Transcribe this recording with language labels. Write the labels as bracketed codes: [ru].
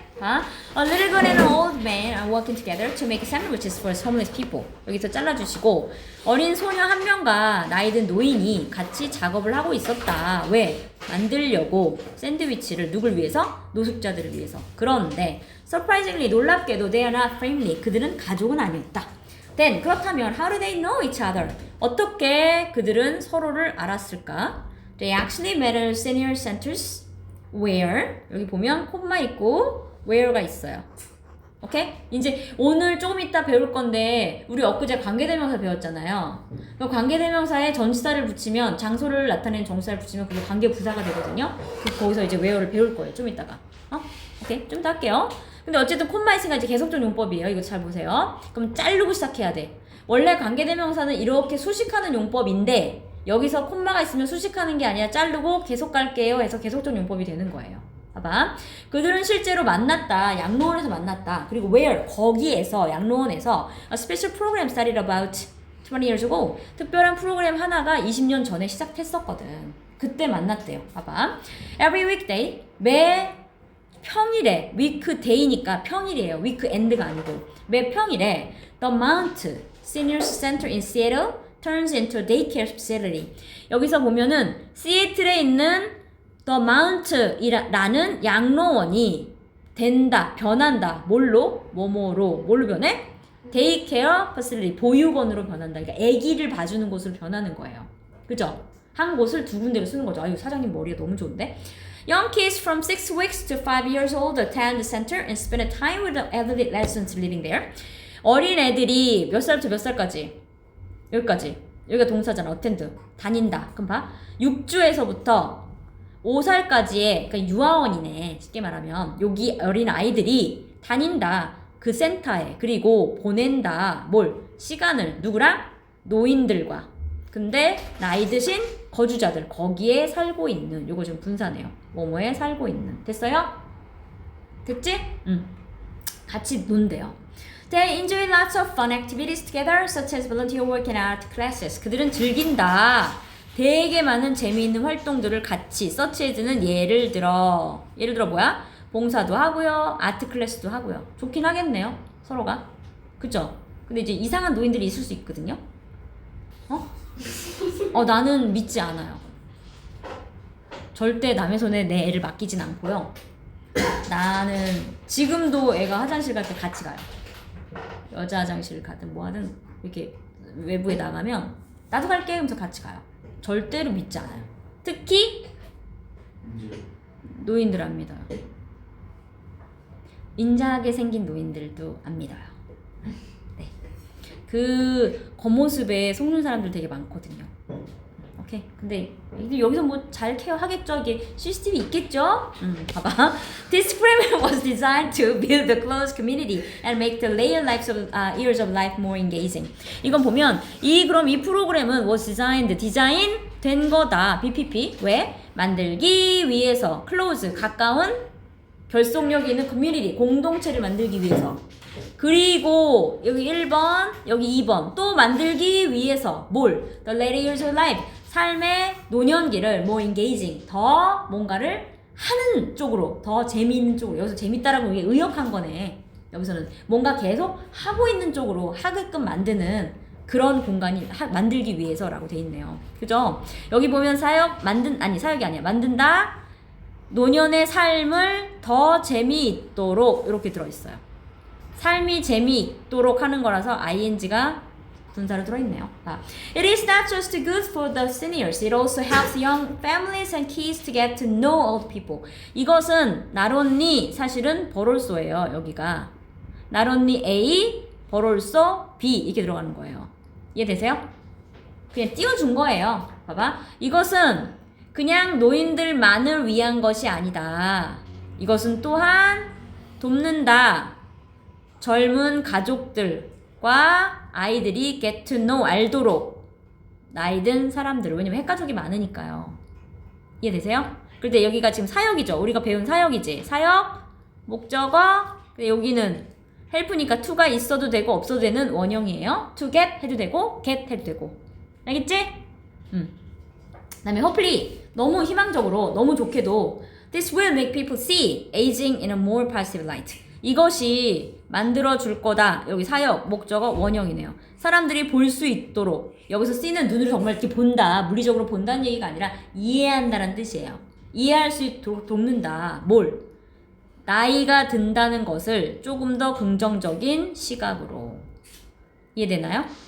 [en] A little girl and an old man are working together to make sandwiches for homeless people. [ko] 여기서 잘라주시고 어린 소녀 한 명과 나이든 노인이 같이 작업을 하고 있었다. 왜? 만들려고 샌드위치를 누굴 위해서? 노숙자들을 위해서. 그런데 [en] surprisingly [ko] 놀랍게도 [en] they are not friendly. [ko] 그들은 가족은 아니었다. [en] Then [ko] 그렇다면 [en] how do they know each other? [ko] 어떻게 그들은 서로를 알았을까? [en] They actually met at senior centers where [ko] 여기 보면 콤마 있고 where가 있어요. 오케이? 이제 오늘 조금 이따 배울 건데 우리 엊그제 관계대명사 배웠잖아요. 그 관계대명사에 전치사를 붙이면 장소를 나타내는 정치사를 붙이면 그게 관계부사가 되거든요. 거기서 이제 where를 배울 거예요. 좀 이따가. 오케이? 좀 이따 할게요. 근데 어쨌든 콤마 있으니까 이제 계속적 용법이에요. 이거 잘 보세요. 그럼 자르고 시작해야 돼. 원래 관계대명사는 이렇게 수식하는 용법인데 여기서 콤마가 있으면 수식하는 게 아니라 자르고 계속 갈게요 해서 계속적 용법이 되는 거예요. 봐봐. 그들은 실제로 만났다. 양로원에서 만났다. 그리고 where? 거기에서 양로원에서 [en] a special program started about 20 years ago. [ko] 특별한 프로그램 하나가 20년 전에 시작했었거든. 그때 만났대요. 봐봐. [en] Every weekday. [ko] 매 평일에 weekday니까 평일이에요. weekend가 아니고 매 평일에 [en] The Mount Seniors Center in Seattle turns into a daycare facility. [ko] 여기서 보면은 시애틀에 있는 The Mount이라는 양로원이 된다, 변한다. 뭘로? 뭘로 변해? 데이케어 facility, 보육원으로 변한다. 그러니까 아기를 봐주는 곳으로 변하는 거예요. 그죠? 한 곳을 두 군데로 쓰는 거죠. 아유, 사장님 머리가 너무 좋은데? [en] Young kids from 6 weeks to 5 years old attend the center and spend time with the elderly residents living there. [ko] 어린 애들이 몇 살부터 몇 살까지? 여기까지. 여기가 동사잖아. attend. 다닌다. 그럼 봐. 6주에서부터 5살까지의 그러니까 유아원이네. 쉽게 말하면 여기 어린 아이들이 다닌다. 그 센터에. 그리고 보낸다. 뭘? 시간을 누구랑? 노인들과. 근데 나이 드신 거주자들 거기에 살고 있는 요거 좀 분사네요. 뭐뭐에 살고 있는. 됐어요? 됐지? 같이 논대요. [en] They enjoy lots of fun activities together, such as volunteer work and art classes. [ko] 그들은 즐긴다. 되게 많은 재미있는 활동들을 같이. such as는 예를 들어 뭐야? 봉사도 하고요. 아트 클래스도 하고요. 좋긴 하겠네요. 서로가. 그죠? 근데 이제 이상한 노인들이 있을 수 있거든요. 나는 믿지 않아요. 절대 남의 손에 내 애를 맡기진 않고요. 나는 지금도 애가 화장실 갈 때 같이 가요. 여자 화장실 가든 뭐 하든 이렇게 외부에 나가면 나도 갈게 하면서 같이 가요. 절대로 믿지 않아요. 특히 노인들 안 믿어요. 인자하게 생긴 노인들도 안 믿어요. 네. 그 겉모습에 속는 사람들 되게 많거든요. 오케이. 근데 여기서 뭐 잘 케어하겠죠? 이게 CCTV 있겠죠? 봐봐. [en] This program was designed to build a close community and make the later years of life more engaging. [ko] 이건 보면 그럼 이 프로그램은 was designed, 디자인 된 거다. BPP. 왜? 만들기 위해서 close, 가까운 결속력 있는 커뮤니티, 공동체를 만들기 위해서. 그리고 여기 1번, 여기 2번 또 만들기 위해서 뭘? [en] The later years of life, [ko] 삶의 노년기를 [en] more engaging, [ko] 더 뭔가를 하는 쪽으로, 더 재미있는 쪽으로. 여기서 재밌다라고 이게 의역한 거네. 여기서는 뭔가 계속 하고 있는 쪽으로 하게끔 만드는 그런 공간이 만들기 위해서라고 돼 있네요. 그죠? 여기 보면 사역이 아니야. 만든다. 노년의 삶을 더 재미있도록 이렇게 들어있어요. 삶이 재미있도록 하는 거라서 ing가 분사로 들어있네요. [en] It is not just good for the seniors. It also helps young families and kids to get to know old people. [ko] 이것은 not only 사실은 벌올소예요. 여기가 not only A, 벌올소 B 이렇게 들어가는 거예요. 이해되세요? 그냥 띄워준 거예요. 봐봐. 이것은 그냥 노인들만을 위한 것이 아니다. 이것은 또한 돕는다. 젊은 가족들과 아이들이 [en] get to know, [ko] 알도록 나이 든 사람들. 왜냐면 핵가족이 많으니까요. 이해되세요? 그런데 여기가 지금 사역이죠. 우리가 배운 사역이지. 사역, 목적어. 근데 여기는 help니까 to가 있어도 되고 없어도 되는 원형이에요. to get 해도 되고 get 해도 되고. 알겠지? 그다음에 [en] hopefully [ko] 너무 희망적으로 너무 좋게도 [en] this will make people see aging in a more positive light. [ko] 이것이 만들어 줄 거다. 여기 사역, 목적어, 원형이네요. 사람들이 볼 수 있도록. 여기서 C는 눈으로 정말 이렇게 본다. 물리적으로 본다는 얘기가 아니라 이해한다는 뜻이에요. 이해할 수 있도록 돕는다. 뭘? 나이가 든다는 것을 조금 더 긍정적인 시각으로. 이해되나요?